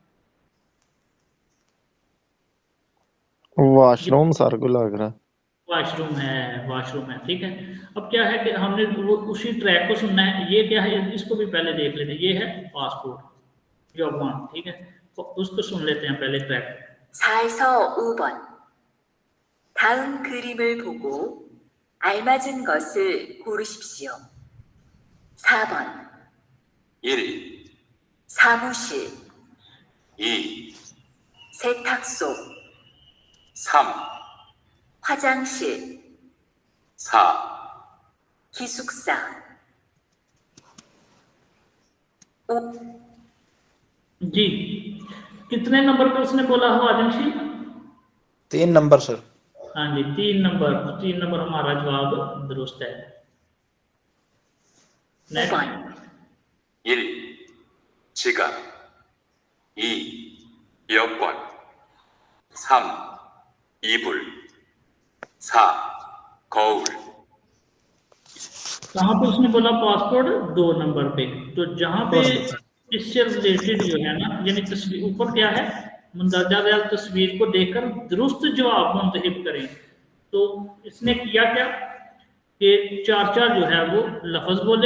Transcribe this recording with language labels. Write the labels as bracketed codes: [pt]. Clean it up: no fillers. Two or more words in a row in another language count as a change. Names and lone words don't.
[ur] واش روم سر کو لگ رہا ہے. واش روم ہے، واش روم ہے. ٹھیک ہے، اب کیا ہے کہ ہم نے وہ اسی ٹریک کو سننا ہے. یہ کیا ہے، اس کو بھی پہلے دیکھ لیتے ہیں. یہ ہے [en] passport job. [ur] ٹھیک ہے، تو اس کو سن لیتے ہیں پہلے ٹریک. [ko] 4에서 5번. 다음 그림을 보고 알맞은 것을 고르십시오. 4번. 1, 사무실, 2, 세탁소, 3, 화장실, 4, 기숙사. 5. [ur] جی، کتنے نمبر پہ اس نے بولا ہواجنشی? 3 نمبر سر. ہاں جی، 3 نمبر. 3 نمبر ہمارا جواب درست ہے. [ko] 5번. 1, 지갑, 2, 여권, 3, 이불, 4, 거울। [ur] کہاں پہ اس نے بولا پاسپورٹ? 2 نمبر پہ. تو جہاں پہ اس سے ریلیٹڈ جو ہے نا، یعنی تصویر اوپر کیا ہے، مندرجہ ذیل تصویر کو دیکھ کر درست جواب منتخب کریں. تو اس نے کیا کیا کہ 4 جو ہے وہ لفظ بولے.